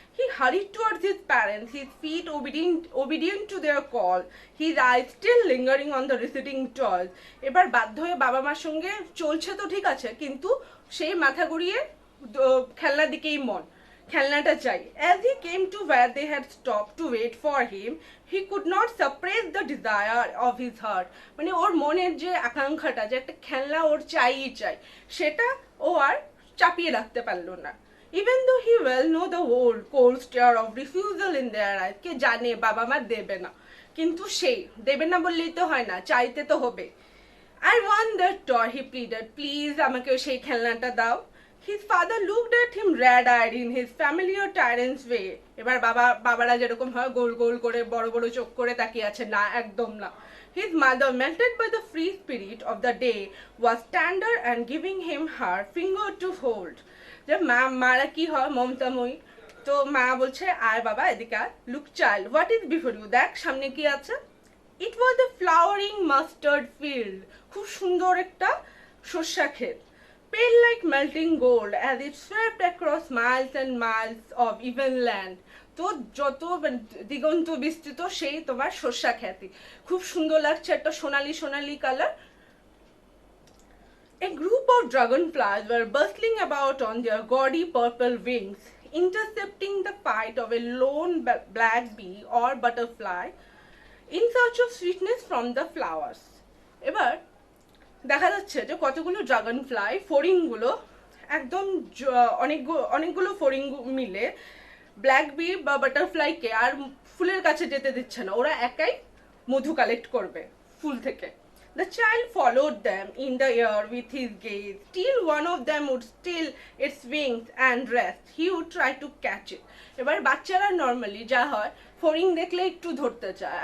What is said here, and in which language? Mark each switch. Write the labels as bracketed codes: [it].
[en] He hurried towards his parents, his feet obedient to their call, his eyes still lingering on the receding toys. [bn] এবার বাধ্য হয়ে বাবা মার সঙ্গে চলছে তো ঠিক আছে, কিন্তু সেই মাথা ঘুরিয়ে খেলনার দিকেই মন, খেলনাটা চাই। [en] As he came to where they had stopped to wait for him, he could not suppress the desire of his heart. [bn] মানে ওর মনের যে আকাঙ্ক্ষাটা, যে একটা খেলনা ওর চাই, সেটা ও আর চাপিয়ে রাখতে পারলো না। [en] Even though he well know the old cold stare of refusal in their eyes, [bn] কে জানে বাবা মা দেবে না, কিন্তু সেই দেবে না বললেই তো হয় না, চাইতে তো হবে। [en] I want that toy, he pleaded. [bn] Please, আমাকে সেই খেলনাটা দাও। [en] His father looked at him red-eyed in his familiar tyrant's way. [bn] এবার বাবারা যেরকম হয়, গোল গোল করে বড় বড় চোখ করে তাকিয়ে আছে, না একদম না। [en] His mother, melted by the free spirit of the day, was tender and giving him her finger to hold. [bn] যে মারা কি হয়, মমতাময়ী। তো মা বলছে, আয় বাবা এদিকে আয়। [en] Look child, what is before you? [bn] দেখ সামনে কি আছে। [en] It was a flowering mustard field. [bn] খুব সুন্দর একটা শস্যা ক্ষেত। [en] Pale like melting gold as it swept across miles and miles of even land. [bn] তো যত দিগন্ত বিস্তৃত সেই তোমার শস্যা খ্যাতি, খুব সুন্দর লাগছে, একটা সোনালি সোনালি colour. [en] A group of dragonflies were bustling about on their gaudy purple wings, intercepting the flight of a lone black bee or butterfly in search of sweetness from the flowers. [bn] এবার দেখা যাচ্ছে যে কতগুলো ড্রাগন ফ্লাই, ফড়িংগুলো একদম অনেকগুলো ফড়িং মিলে black B বা বাটারফ্লাইকে আর ফুলের কাছে যেতে দিচ্ছে না, ওরা একাই মধু কালেক্ট করবে ফুল থেকে। [en] The child followed them in the air with his gaze, till one of them would still its wings and rest. He would try to catch it. [bn] এবার বাচ্চারা নর্মালি যা হয়, ফড়িং দেখলে একটু ধরতে চায়।